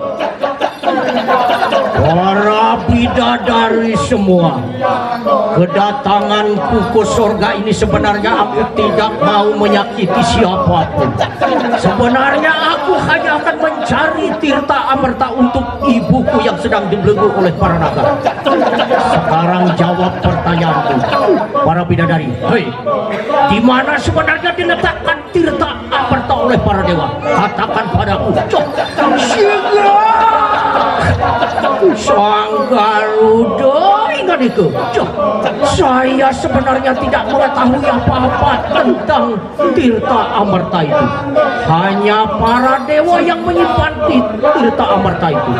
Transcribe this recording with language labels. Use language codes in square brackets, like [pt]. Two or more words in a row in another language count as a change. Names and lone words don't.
[id] Para bidadari semua, kedatanganku ke surga ini sebenarnya aku tidak mau menyakiti siapapun. Sebenarnya aku hanya akan mencari tirta amerta untuk ibuku yang sedang dibelenggu oleh para naga. Sekarang jawab pertanyaanku, para bidadari. Hei, di mana sebenarnya diletakkan tirta amerta oleh para dewa? Katakan padaku. Sang Garuda, ingat itu. Saya sebenarnya tidak mengetahui apa-apa tentang tirta amerta itu. Hanya para dewa yang menyimpan tirta amerta itu.